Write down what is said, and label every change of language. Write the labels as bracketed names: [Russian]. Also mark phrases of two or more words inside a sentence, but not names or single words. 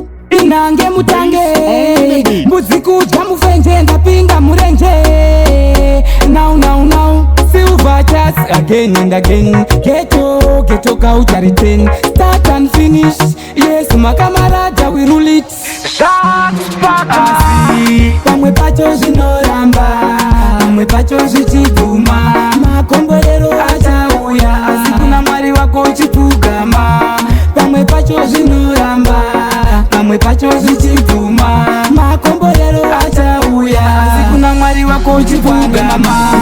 [Shona] Inange mutange, mbudzi kudya mufenje, ndapinda murenje. [English] Now, now, now, silver chats again and again. Ghetto, ghetto culture return. Start and finish, yes, makamarada, we rule it. Shots fired. [Shona] Asi, pamwe pacho zvinoramba, pamwe pacho zvichiguma. Makomborero achauya, asi kuna Mwari wako uchipfugama. Pamwe pacho zvinoramba, pamwe pacho zvichiguma. Makomborero achauya, asi kuna Mwari wako uchipfugama.